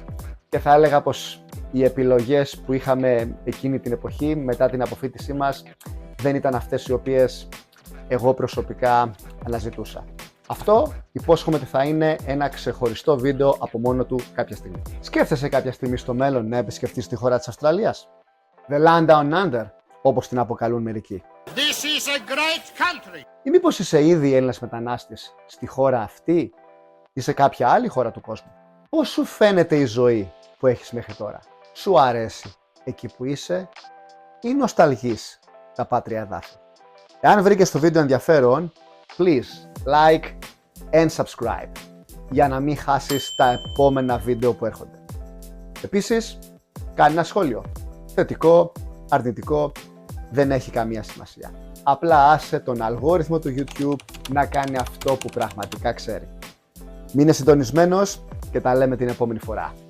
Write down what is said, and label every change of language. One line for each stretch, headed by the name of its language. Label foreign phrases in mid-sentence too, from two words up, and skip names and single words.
Greek: Και θα έλεγα πως οι επιλογές που είχαμε εκείνη την εποχή, μετά την αποφοίτησή μας, δεν ήταν αυτές οι οποίες εγώ προσωπικά αναζητούσα. Αυτό υπόσχομαι ότι θα είναι ένα ξεχωριστό βίντεο από μόνο του κάποια στιγμή. Σκέφτεσαι κάποια στιγμή στο μέλλον να επισκεφτείς τη χώρα της Αυστραλίας? The Land Down Under, όπως την αποκαλούν μερικοί.
English: This is a great country.
Greek: Ή μήπως είσαι ήδη Έλληνας μετανάστης στη χώρα αυτή ή σε κάποια άλλη χώρα του κόσμου? Πώς σου φαίνεται η ζωή που έχεις μέχρι τώρα? Σου αρέσει εκεί που είσαι ή νοσταλγείς τα πάτρια εδάφη? Εάν βρήκες το βίντεο ενδιαφέρον,
English: please like and subscribe
Greek: για να μην χάσεις τα επόμενα βίντεο που έρχονται. Επίσης, κάνε ένα σχόλιο. Θετικό, αρνητικό, δεν έχει καμία σημασία. Απλά άσε τον αλγόριθμο του YouTube να κάνει αυτό που πραγματικά ξέρει. Μείνε συντονισμένος και τα λέμε την επόμενη φορά.